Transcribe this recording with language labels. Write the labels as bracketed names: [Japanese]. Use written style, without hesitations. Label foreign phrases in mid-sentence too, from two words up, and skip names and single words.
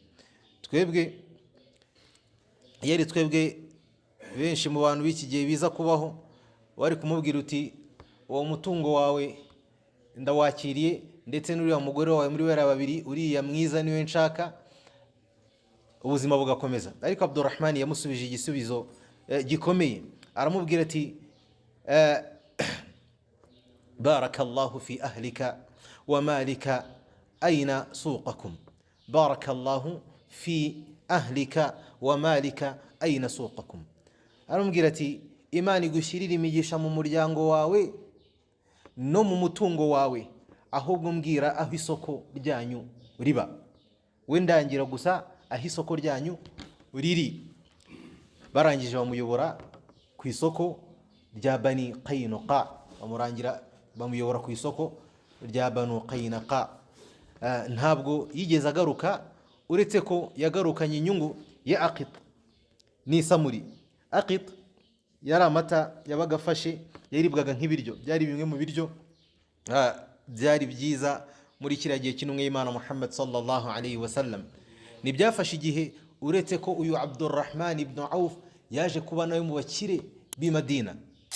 [Kinyarwanda] Twebwe benshi mu bantu b'iki gihe biza kubaho, wari kumubwira uti uwo mutungo wawe ndawakiriye, ndetse n'uriya mugore wawe muri bera 2 uriya mwiza niwe nshaka, ubuzima bugakomeza. Ariko Abdurrahman yamusubije igisubizo gikomeye. Aramubwira ati [Arabic] بارك الله في أهلك ومالك أين سوقكم بارك الله في أهلك ومالك أين سوقكم [Kinyarwanda] aramubwira ati Imana igushirira imigisha mu muryango wawe no mu mutungo wawe ahubwo mbwira aho isoko ryanyu riba we ndangira gusa aho isoko ryanyu riri barangije bamuyobora ku isoko rya Bani Qaynuqa bamurangira bamuyobora ku isoko rya Banu Qaynuqa ntabwo yigeze agaruka uretse ko yagarukanye inyungu ya Aqit ni Samuri Aqit yari amata yabaga afashe yaribwaga nk'ibiryo byari bimwe mu biryo byari byiza muri kiriya gihe cy'intumwa y'Imana Muhammad [Arabic] صلى الله عليه وسلم [Kinyarwanda] nibyafashe igihe uretse ko uyu Abdurrahman ibn Auf yaje kuba nawe mu bakire b'i Madina